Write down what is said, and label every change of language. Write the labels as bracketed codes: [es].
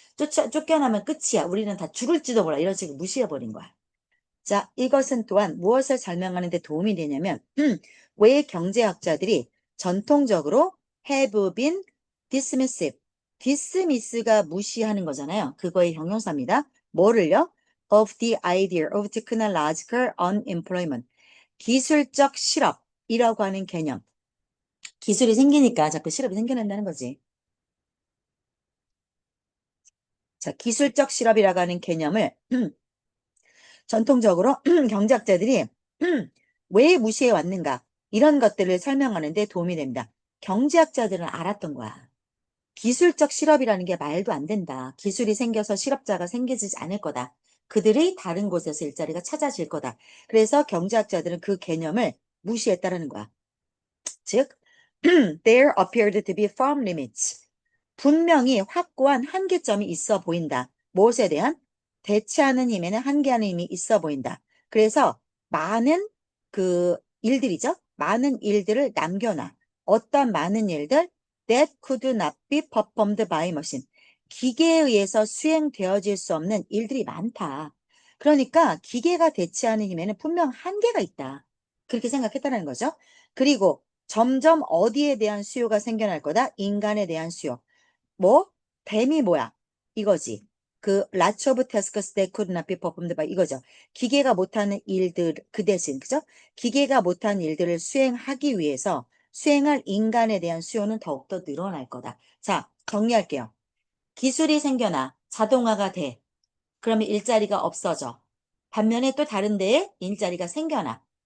[ko] 쫓겨나면 끝이야. 우리는 다 죽을지도 몰라. 이런 식으로 무시해버린 거야. 자, 이것은 또한 무엇을 설명하는 데 도움이 되냐면 왜 경제학자들이 전통적으로 [en] have been dismissive. [ko] dismiss가 무시하는 거잖아요. 그거의 형용사입니다. 뭐를요? [en] of the idea of technological unemployment. [ko] 기술적 실업이라고 하는 개념. 기술이 생기니까 자꾸 실업이 생겨난다는 거지. 자, 기술적 실업이라고 하는 개념을 전통적으로 경제학자들이 왜 무시해 왔는가 이런 것들을 설명하는 데 도움이 됩니다. 경제학자들은 알았던 거야. 기술적 실업이라는 게 말도 안 된다. 기술이 생겨서 실업자가 생기지 않을 거다. 그들이 다른 곳에서 일자리가 찾아질 거다. 그래서 경제학자들은 그 개념을 무시했다라는 거야. [en] 즉, there appeared to be firm limits. [ko] 분명히 확고한 한계점이 있어 보인다. 무엇에 대한? 대체하는 힘에는 한계하는 힘이 있어 보인다. 그래서 많은 그 일들이죠. 많은 일들을 남겨놔. 어떤 많은 일들? [en] That could not be performed by machine. [ko] 기계에 의해서 수행되어질 수 없는 일들이 많다. 그러니까 기계가 대체하는 힘에는 분명 한계가 있다. 그렇게 생각했다는 거죠. 그리고 점점 어디에 대한 수요가 생겨날 거다? 인간에 대한 수요. 뭐? 뱀이 뭐야? 이거지. [en] 그 lots of tasks that could not be performed by [ko] 이거죠. 기계가 못하는 일들 그 대신 그죠? 기계가 못한 일들을 수행하기 위해서 수행할 인간에 대한 수요는 더욱더 늘어날 거다. 자, 정리할게요. 기술이 생겨나 자동화가 돼. 그러면 일자리가 없어져. 반면에 또 다른 데에 일자리가 생겨나.